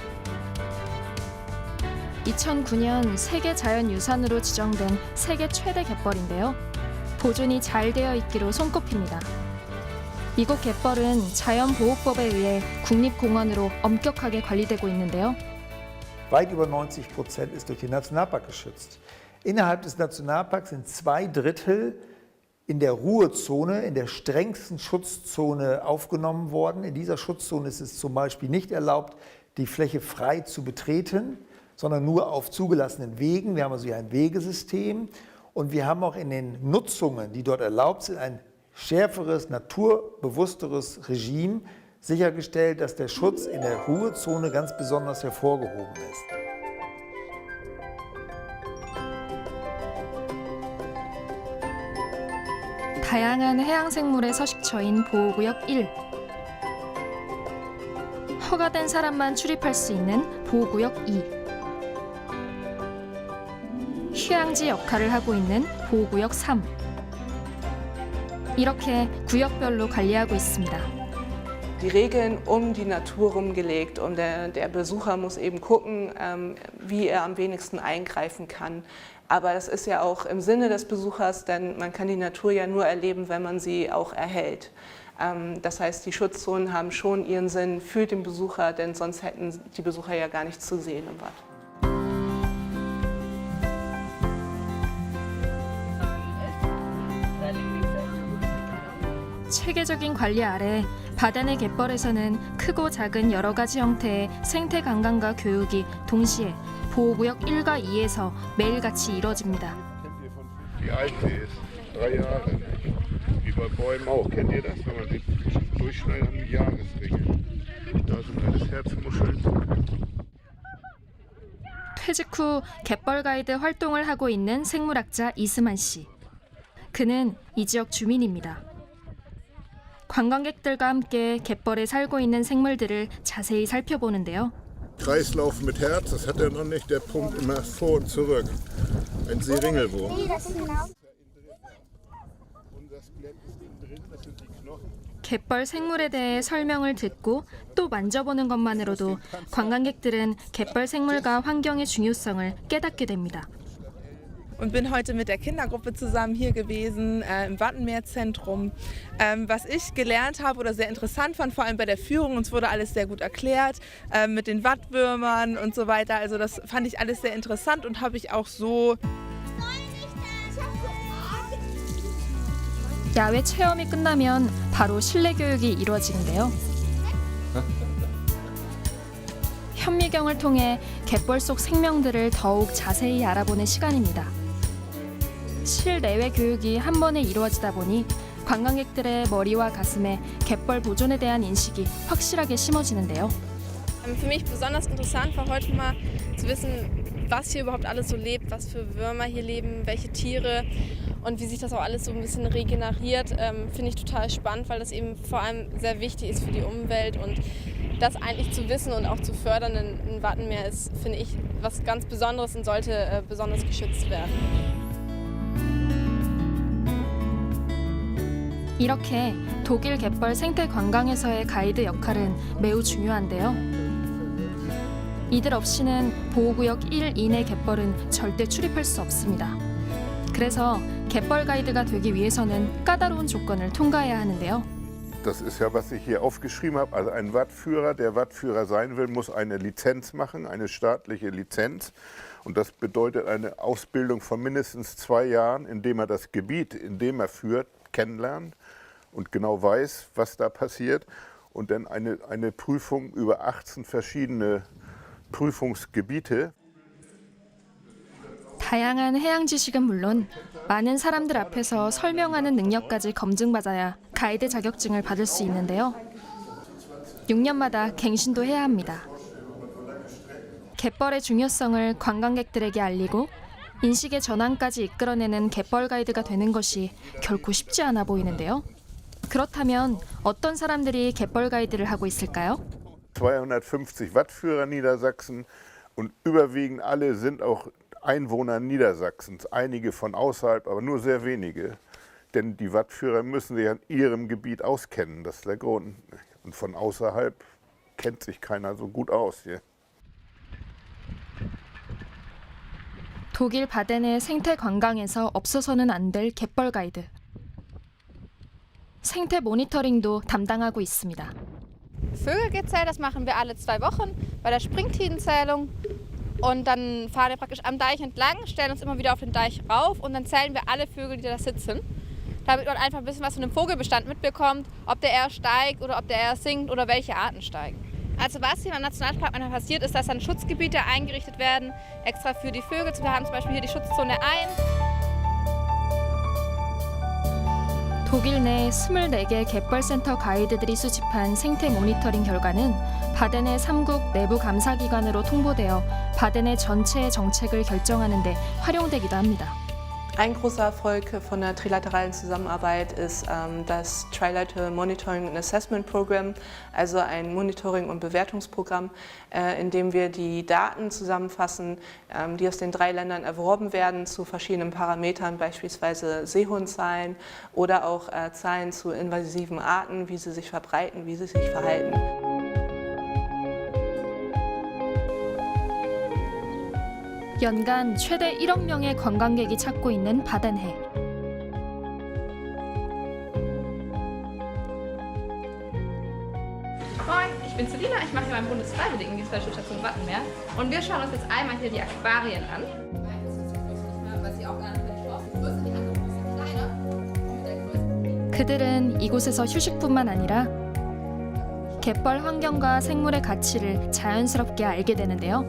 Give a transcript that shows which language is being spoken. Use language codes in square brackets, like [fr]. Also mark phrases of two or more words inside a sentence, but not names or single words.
[ko] 2009년 세계 자연유산으로 지정된 세계 최대 갯벌인데요. 보존이 잘 되어 있기로 손꼽힙니다. 이곳 갯벌은 자연보호법에 의해 국립공원으로 엄격하게 관리되고 있는데요. [de] Weit über 90% ist durch den Nationalpark geschützt. Innerhalb des Nationalparks sind 2/3 in der Ruhezone, in der strengsten Schutzzone aufgenommen worden. In dieser Schutzzone ist es zum Beispiel nicht erlaubt, die Fläche frei zu betreten, sondern nur auf zugelassenen Wegen. Wir haben also hier ein Wegesystem und wir haben auch in den Nutzungen, die dort erlaubt sind, ein schärferes, naturbewussteres Regime sichergestellt, dass der Schutz in der Ruhezone ganz besonders hervorgehoben ist. [ko] 다양한 해양생물의 서식처인 보호구역 1. 허가된 사람만 출입할 수 있는 보호구역 2. 휴양지 역할을 하고 있는 보호구역 3. 이렇게 구역별로 관리하고 있습니다. [de] Die Regeln um die Natur rumgelegt und der Besucher muss eben gucken, wie er am wenigsten eingreifen kann. Aber das ist ja auch im Sinne des Besuchers, denn man kann die Natur ja nur erleben, wenn man sie auch erhält. Das heißt, die Schutzzonen haben schon ihren Sinn für den Besucher, denn sonst hätten die Besucher ja gar nichts zu sehen im Watt. [ko] 체계적인 관리 아래 바덴의 갯벌에서는 크고 작은 여러 가지 형태의 생태 관광과 교육이 동시에 보호구역 1과 2에서 매일같이 이뤄집니다. [de] Die alte ist 3 Jahre. Wie bei Bäumen auch. Kennt ihr das? Wenn man die durchschneidet, haben die Jahresringe. Da sind alles Herzmuscheln. [ko] 퇴직 후 갯벌 가이드 활동을 하고 있는 생물학자 이스만 씨. 그는 이 지역 주민입니다. 관광객들과 함께 갯벌에 살고 있는 생물들을 자세히 살펴보는데요. [de] Kreislauf mit Herz, das hat er noch nicht. Der pumpt immer vor und zurück. Ein Seeringelwurm. [ko] 갯벌 생물에 대해 설명을 듣고 또 만져보는 것만으로도 관광객들은 갯벌 생물과 환경의 중요성을 깨닫게 됩니다. [de] Und bin heute mit der Kindergruppe zusammen hier gewesen im Wattenmeerzentrum. Was ich gelernt habe oder sehr interessant fand, vor allem bei der Führung, uns wurde alles sehr gut erklärt mit den Wattwürmern und so weiter. Also das fand ich alles sehr interessant und habe ich auch so. [ko] 야외 체험이 끝나면 바로 실내 교육이 이루어지는데요. 현미경을 통해 갯벌 속 생명들을 더욱 자세히 알아보는 시간입니다. 실내외 교육이 한 번에 이루어지다 보니 관광객들의 머리와 가슴에 갯벌 보존에 대한 인식이 확실하게 심어지는데요. [de] Für mich besonders interessant war heute mal zu wissen, was hier überhaupt alles so lebt, was für Würmer hier leben, welche Tiere und wie sich das auch alles so ein bisschen regeneriert, finde ich total spannend, weil das eben vor allem sehr wichtig ist für die Umwelt und das eigentlich zu wissen und auch zu fördern in Wattenmeer ist, finde ich, was ganz Besonderes und sollte besonders geschützt werden. [ko] 이렇게 독일 갯벌 생태 관광에서의 가이드 역할은 매우 중요한데요. 이들 없이는 보호구역 1 이내 갯벌은 절대 출입할 수 없습니다. 그래서 갯벌 가이드가 되기 위해서는 까다로운 조건을 통과해야 하는데요. [de] Das ist ja, was ich hier aufgeschrieben habe. Also ein Wattführer, der Wattführer sein will, muss eine Lizenz machen, eine staatliche Lizenz. Und das bedeutet eine Ausbildung von mindestens 2 Jahren, indem er das Gebiet, in dem er führt, kennenlernt und genau weiß, was da passiert. Und dann eine Prüfung über 18 verschiedene Prüfungsgebiete. [ko] 다양한 해양 지식은 물론 많은 사람들 앞에서 설명하는 능력까지 검증받아야 가이드 자격증을 받을 수 있는데요. 6년마다 갱신도 해야 합니다. 갯벌의 중요성을 관광객들에게 알리고 인식의 전환까지 이끌어내는 갯벌 가이드가 되는 것이 결코 쉽지 않아 보이는데요. 그렇다면 어떤 사람들이 갯벌 가이드를 하고 있을까요? [de] 250 Wattführer Niedersachsen und überwiegend alle sind auch Einwohner Niedersachsens, einige von außerhalb, aber nur sehr wenige. Denn die Wattführer müssen sich an ihrem Gebiet auskennen, das ist der Grund. Und von außerhalb kennt sich keiner so gut aus hier. [ko] 독일 바덴의 생태 관광에서 없어서는 안 될 갯벌 가이드. 생태 모니터링도 담당하고 있습니다. [de] Vögelgezähl, das machen wir alle 2 Wochen bei der Springtidenzählung. Und dann fahren wir praktisch am Deich entlang, stellen uns immer wieder auf den Deich rauf und dann zählen wir alle Vögel, die da sitzen. Damit man einfach ein bisschen was von dem Vogelbestand mitbekommt, ob der eher steigt oder ob der eher sinkt oder welche Arten steigen. Also was hier im Nationalpark manchmal passiert, ist, dass dann Schutzgebiete eingerichtet werden, extra für die Vögel. Wir haben zum Beispiel hier die Schutzzone 1. [ko] 독일 내 24개 갯벌센터 가이드들이 수집한 생태 모니터링 결과는 바덴의 3국 내부 감사기관으로 통보되어 바덴의 전체의 정책을 결정하는 데 활용되기도 합니다. [de] Ein großer Erfolg von der trilateralen Zusammenarbeit ist das Trilateral Monitoring and Assessment Program, also ein Monitoring- und Bewertungsprogramm, in dem wir die Daten zusammenfassen, die aus den 3 Ländern erworben werden zu verschiedenen Parametern, beispielsweise Seehundzahlen oder auch Zahlen zu invasiven Arten, wie sie sich verbreiten, wie sie sich verhalten. [ko] 연간 최대 1억 명의 관광객이 찾고 있는 바덴해. [de] Moin, ich bin Selina, ich mache hier beim Bundesfreiwilligendienst bei der Schutzstation Wattenmeer. Und wir schauen uns jetzt einmal hier die Aquarien an. [ko] 그들은 이곳에서 휴식뿐만 아니라 갯벌 환경과 생물의 가치를 자연스럽게 알게 되는데요.